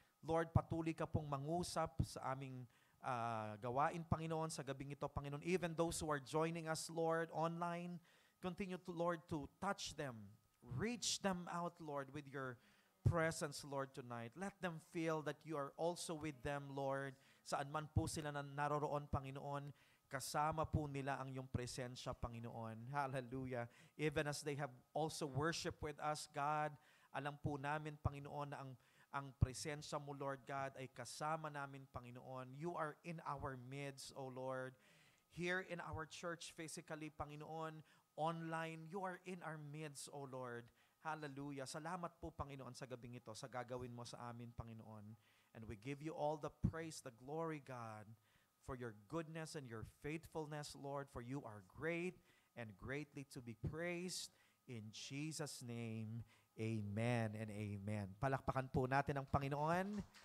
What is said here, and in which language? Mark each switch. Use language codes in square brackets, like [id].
[tl] Lord, patuloy ka pong mangusap sa aming gawain, Panginoon, sa gabing ito, Panginoon. [en] Even those who are joining us, Lord, online, continue to, Lord, to touch them. Reach them out, Lord, with your presence, Lord, tonight. Let them feel that you are also with them, Lord. [tl] Saan man po sila naroroon, Panginoon. kasama po nila ang iyong presensya, Panginoon. Hallelujah. [en] Even as they have also worship with us, [tl] God, alam po namin, Panginoon, na ang presensya mo, Lord God, ay kasama namin, Panginoon. [en] You are in our midst, O Lord. Here in our church, physically, Panginoon, online, you are in our midst, O Lord. Hallelujah. [tl] Salamat po, Panginoon, sa gabing ito, sa gagawin mo sa amin, Panginoon. [en] And we give you all the praise, the glory, God, for your goodness and your faithfulness, Lord, for you are great and greatly to be praised. In Jesus' name, amen and amen. [tl] Palakpakan po natin ang Panginoon.